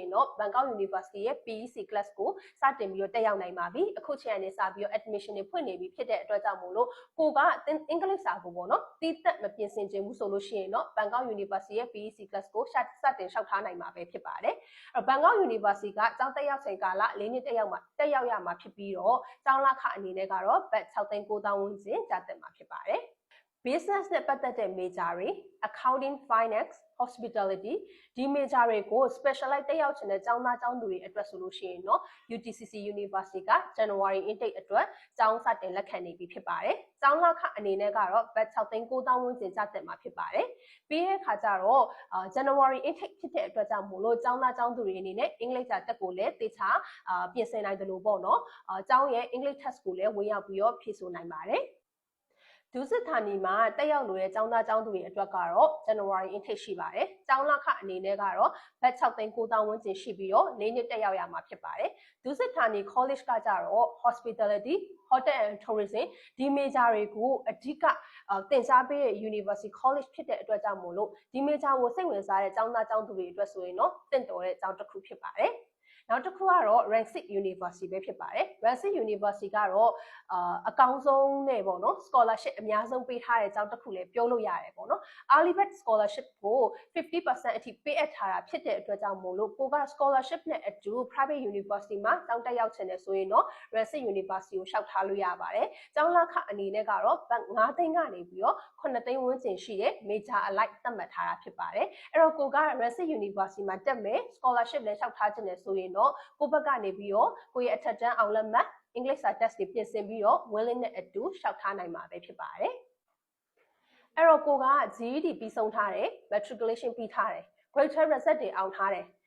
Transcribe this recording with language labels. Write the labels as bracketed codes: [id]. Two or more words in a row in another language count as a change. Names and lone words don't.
[my] ရင်တော့ Bangkok University ရဲ့ PEC class ကိုစတင်ပြီးတော့တက်ရောက်နိုင်ပါပြီအခုချိန်ကနေစပြီးတော့ admission တွေဖွင့်နေပြီဖြစ်တဲ့အတွက်ကြောင့်မို့လို့ကိုက English စာကိုပေါ့နော်တီးသက်မပြင်ဆင်ခြင်းဘူးဆိုလို့ရှိရင်တော့ Bangkok University ရဲ့ PEC class ကိုစတင်လျှောက်ထားနိုင်မှာပဲဖြစ်ပါတယ်အဲ့ Bangkok University ကကျောင်းတက်ရောက်ချိန်ကာလ၄နှစ်တက်ရောက်ရမှာဖြစ်ပြီးတော့ကျောင်းလာခအနေနဲ့ကတော့ဘတ်6သိန်း9,000ဝန်းကျင်ကျသင့်မှာဖြစ်ပါတယ် business နဲ့ပတ်သက်တဲ့ major တွေ [en] accounting finance hospitality [my] ဒီ major တွေကို specialize တက်ရောက်ချင်တဲ့ကျောင်းသားကျောင်းသူတွေအတွက်ဆိုလို့ရှိရင်တော့ UTCC University က [en] January intake [my] အတွက်ကျောင်းစတင်လက်ခံနေပြီဖြစ်ပါတယ်ကျောင်းလာခအနေနဲ့ကတော့ဘတ်6သိန်း9,000ဝန်းကျင်ကျသင့်မှာဖြစ်ပါတယ်ပြီးတဲ့အခါကျတော့January intake ဖြစ်တဲ့အတွက်ကြောင့်မို့လို့ကျောင်းသားကျောင်းသူတွေအနေနဲ့အင်္ဂလိပ်စာတက်ကိုလည်းတေချာပြင်ဆင်နိုင်တယ်လို့ပေါ့နော်ကျောင်းရဲ့ [en] English test [my] ကိုလည်းဝင်ရောက်ပြီးတော့ဖြေဆိုနိုင်ပါတယ်ဒုစစ်ဌာနီမှာတက်ရောက်လို့ရကျောင်းသားကျောင်းသူတွေအတွက်ကတော့ [en] January intake [my] ရှိပါတယ်။ကျောင်းလာ ခအနေနဲ့ကတော့ဘတ်6သိန်း9,000ဝန်းကျင်ရှိပြီးတော့၄နှစ်တက်ရောက်ရမှာဖြစ်ပါတယ်။ဒုစစ်ဌာနီ college ကကြတော့ [en] hospitality hotel and tourism [my] ဒီ major တွေကိုအဓိကသင်ကြားပေးတဲ့ [en] university college [my] ဖြစ်တဲ့အတွက်ကြောင့်မို့လို့ဒီ major ကိုစိတ်ဝင်စားတဲ့ ကျောင်းသားကျောင်းသူတွေအတွက်ဆိုရင်တော့တင့်တော်တဲ့ကျောင်းတစ်ခုဖြစ်ပါတယ်။နောက်တစ်ခုကတော့ rank 6 university ပဲဖြစ်ပါတယ် rank 6 university ကတော့အကောင်းဆုံးနဲ့ပေါ့နော် scholarship အများဆုံးပေးထားတဲ့ ကျောင်းတစ်ခုလည်းပြောလို့ရတယ်ပေါ့နော် [en] early bird scholarship [my] ကို 50% အထိပေးအပ်ထားတာဖြစ်တဲ့အတွက်ကြောင့်မို့လို့ကိုက scholarship နဲ့အတူ [en] private university [my] မှာ ကျောင်းတက်ရောက်ချင်တယ်ဆိုရင်တော့ rank 6 university ကိုလျှောက်ထားလို့ရပါတယ်ကျောင်းလာခအနေနဲ့ကတော့ဘတ်9သိန်းကနေပြီးတော့9သိန်းဝန်းကျင်ရှိတဲ့ [en] major alike [my] သတ်မှတ်ထားတာဖြစ်ပါတယ်အဲ့တော့ကိုက rank 6 university မှာတက်မယ် scholarship လည်းလျှောက်ထားချင်တယ်ဆိုရင်တော့ကိုဘက်ကနေပြီးတော့ကိုရဲ့အထက်တန်းအောင်လက်မှတ် English စာ test တွေပြင်ဆင်ပြီးတော့ willing နဲ့အတူလျှောက်ထားနိုင်မှာပဲဖြစ်ပါတယ်အဲ့တော့ကိုက GED ပြီးဆုံးထားတယ် matriculation ပြီးထားတယ် [en] grade 12 result [my] တွေအောင်ထားတယ်